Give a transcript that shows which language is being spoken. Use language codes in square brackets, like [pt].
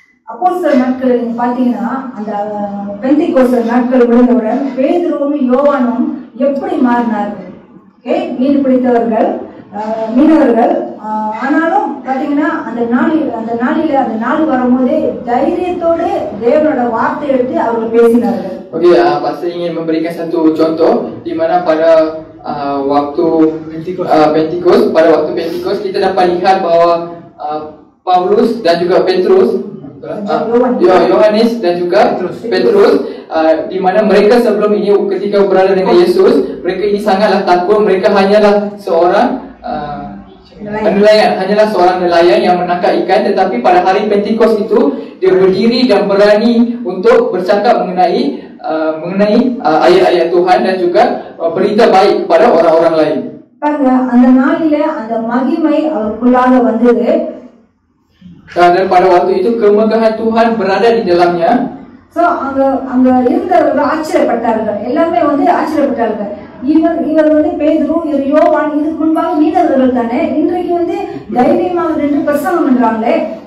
[ta] அப்போஸ்தலர் நாட்கள் நீங்க பாத்தீங்கன்னா, அந்த பெந்தெகோஸ்து நாட்கள் விழுந்தவுடன் பேதுருவும் யோவானும் எப்படி மாறினார்கள்? மீன் பிடித்தவர்கள், மீனவர்கள். ஆனாலும் பாத்தீங்கன்னா அந்த நாள் வரும்போதே தைரியத்தோடு தேவனோட வார்த்தை எடுத்து அவர்கள் பேசினார்கள். [ms] Okey, pastor ingin memberikan satu contoh di mana pada waktu Pentecost, pada waktu Pentecost kita dapat lihat bahawa Paulus dan juga Petrus, Yohanes dan juga Petrus, di mana mereka sebelum ini ketika berada dengan Yesus, mereka ini sangatlah takut. Mereka hanyalah seorang nelayan, hanyalah seorang nelayan yang menangkap ikan. Tetapi pada hari Pentecost itu dia berdiri dan berani untuk bercakap mengenai ayat-ayat Tuhan dan juga berita baik kepada orang-orang lain. [ta] பாருங்க, அந்த நாளிலே அந்த மகிமை அவருக்குள்ளாக வந்தது. [ms] Dan pada waktu itu kemegahan Tuhan berada di dalamnya. [ta] So அங்க இருந்தவர்கள் ஆச்சரியப்பட்டார்கள். எல்லாமே வந்து ஆச்சரியப்பட்டார்கள். இவர் வந்து பேதுரு, யோவான், இதுக்கு முன்பாக மீனவர்கள் தானே, இன்றைக்கு வந்து தைரியமாக நின்று பிரசங்கம் பண்றாங்களே.